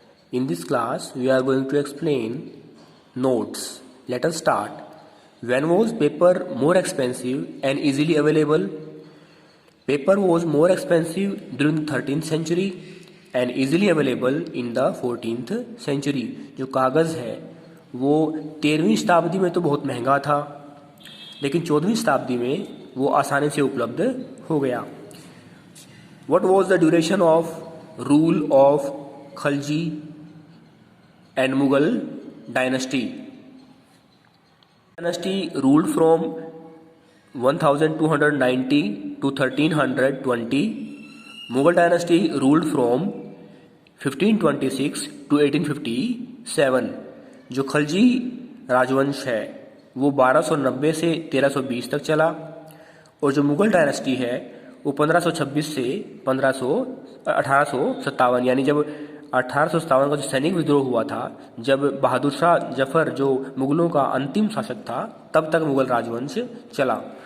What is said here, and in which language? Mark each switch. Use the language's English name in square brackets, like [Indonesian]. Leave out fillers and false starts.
[English] In this class, we are going to explain notes. Let us start. When was paper more expensive and easily available? Paper was more expensive during the 13th century and easily available in the 14th century. [Hindi] जो कागज़ है वो 13वीं शताब्दी में तो बहुत महंगा था, लेकिन 14वीं शताब्दी में वो आसानी से उपलब्ध हो गया. [English] What was the duration of rule of Khalji and Mughal dynasty? Dynasty ruled from 1290 to 1320. Mughal dynasty ruled from 1526 to 1857. [Hindi] जो खलजी राजवंश है वो 1290 से 1320 तक चला, और जो मुगल डायनेस्टी है वो 1526 से 1857, यानी जब 1857 का जो सैनिक विद्रोह हुआ था, जब बहादुर शाह जफर जो मुगलों का अंतिम शासक था, तब तक मुगल राजवंश चला.